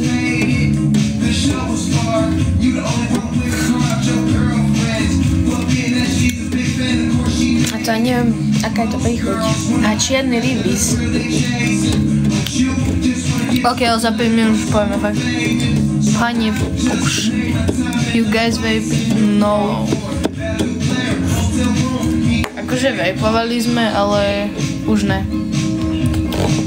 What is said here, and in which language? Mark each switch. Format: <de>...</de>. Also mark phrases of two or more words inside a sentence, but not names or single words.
<sk>A to ani neviem, aká je to príchuť. A čierny rybis. Ok, ale za 5 minút už povieme fakt. Pane Bož.</sk> <en>You guys vape?</en> <sk>No. Akože vapovali sme, ale už ne.</sk>